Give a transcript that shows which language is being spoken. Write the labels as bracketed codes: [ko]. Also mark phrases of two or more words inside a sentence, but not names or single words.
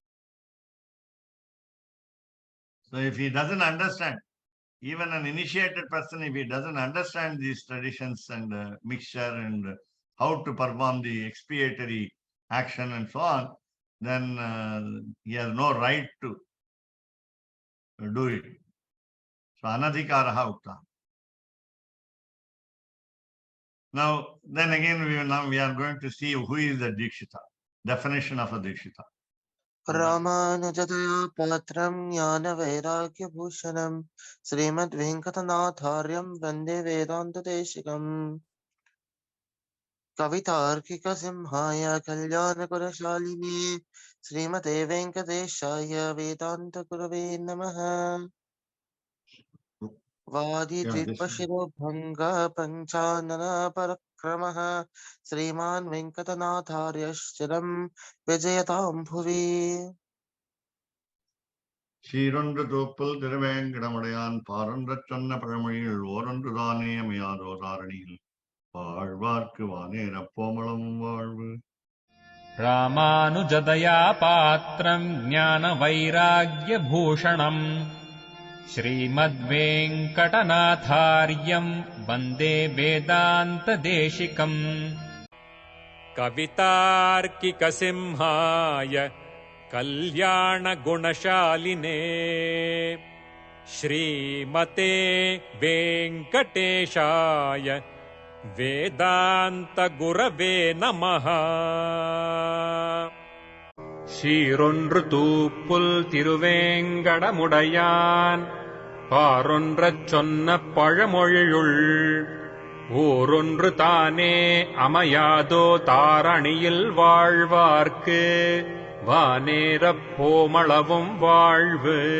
[en] So if he doesn't understand, even an initiated person, if he doesn't understand these traditions and mixture and how to perform the expiatory action and so on, then he has no right to do it. [sa] So अनधिकारः उक्तः. [en] Now, then again, we are going to see who is the Dikshita, definition of a Dikshita. [sa] रामानुजतया पात्रं ज्ञानवैराग्यभूषणं श्रीमद्वेङ्कटनाथार्यं वन्दे वेदान्तदेशिकम् कवितार्किकसिंहाय कल्याणगुणशालिने श्रीमते वेङ्कटेशाय वेदान्तगुरवे नमः वादिद्विपशिरोभङ्ग पञ्चाननपरक्रमः श्रीमान् वेङ्कटनाथार्यश्चिरं विजयतां भुवि [ta] சீரொன்று தூப்பல் திருவேங்கடமுடையான் பாரொன்றச் சொன்ன பழமொழியில் ஓரொன்று தானே அமையாதோ தாரணியில் வாழ்வார்க்கு வானேரப் போமளம் வாழ்வு. [sa] रामानुजदया पात्रम् ज्ञानवैराग्यभूषणम् श्रीमद्वेङ्कटनाथार्यम् वन्दे वेदान्तदेशिकम् कवितार्किकसिंहाय कल्याणगुणशालिने श्रीमते वेङ्कटेशाय वेदान्तगुरवे नमः. [ta] சீரொன்று தூப்புல் திருவேங்கடமுடையான் பாரொன்றச் சொன்ன பழமொழியுள் ஓரொன்று தானே அமையாதோ தாரணியில் வாழ்வார்க்கு வானேரப் போமளவும் வாழ்வு.